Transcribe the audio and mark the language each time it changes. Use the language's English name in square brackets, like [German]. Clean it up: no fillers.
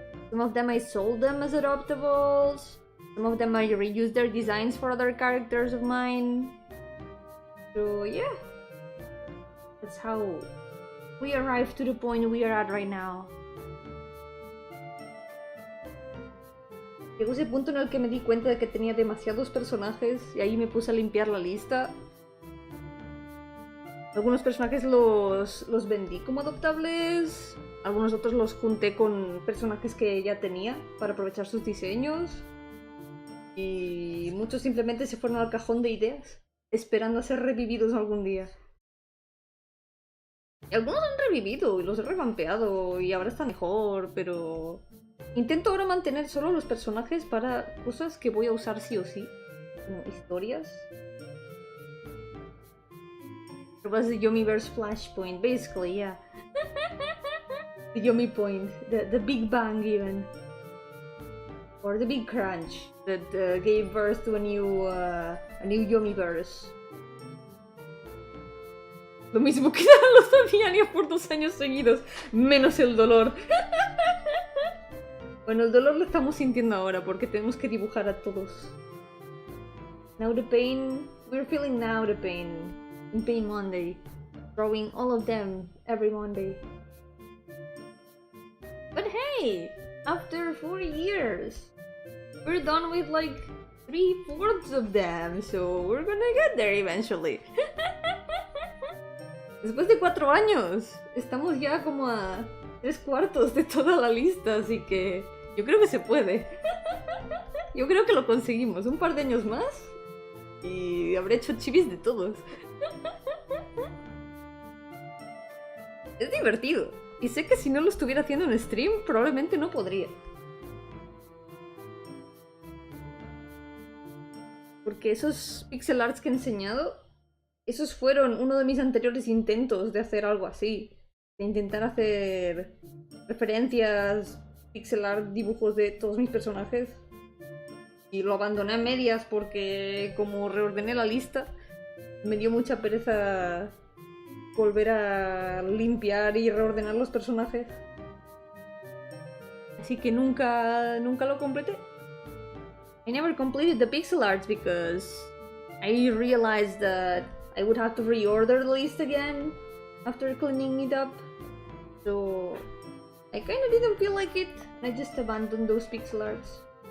[English] Some of them I sold them as adoptables. Some of them I reused their designs for other characters of mine. So yeah, that's how we arrived to the point we are at right now. [Spanish] Llegó ese punto en el que me di cuenta de que tenía demasiados personajes y ahí me puse a limpiar la lista. Algunos personajes los vendí como adoptables, algunos otros los junté con personajes que ya tenía para aprovechar sus diseños y muchos simplemente se fueron al cajón de ideas, esperando a ser revividos algún día. Y algunos han revivido y los he revampeado y ahora está mejor, pero intento ahora mantener solo los personajes para cosas que voy a usar sí o sí, como historias. [English] It was the Yomiverse flashpoint, basically, yeah. The Yomi point, the Big Bang even. Or the Big Crunch that gave birth to a new Yomiverse. [Spanish] Lo mismo que los Damiania por 2 años seguidos, menos el dolor. Bueno, el dolor lo estamos sintiendo ahora porque tenemos que dibujar a todos. [English] Now the pain, we're feeling now the pain. In Pain Monday. Drawing all of them every Monday. But hey, after 4 years, we're done with like 3/4 of them, so we're gonna get there eventually. [Spanish] Después de 4 años, estamos ya como a 3/4 de toda la lista, así que yo creo que se puede. Yo creo que lo conseguimos. Un par de años más y habré hecho chibis de todos. Es divertido. Y sé que si no lo estuviera haciendo en stream, probablemente no podría. Porque esos pixel arts que he enseñado, esos fueron uno de mis anteriores intentos de hacer algo así. De intentar hacer referencias, pixel art, dibujos de todos mis personajes. Y lo abandoné a medias porque como reordené la lista, me dio mucha pereza volver a limpiar y reordenar los personajes. Así que nunca lo completé. [English] I never completed the pixel arts because I realized that I would have to reorder the list again after cleaning it up. So I kinda didn't feel like it, and I just abandoned those pixel arts.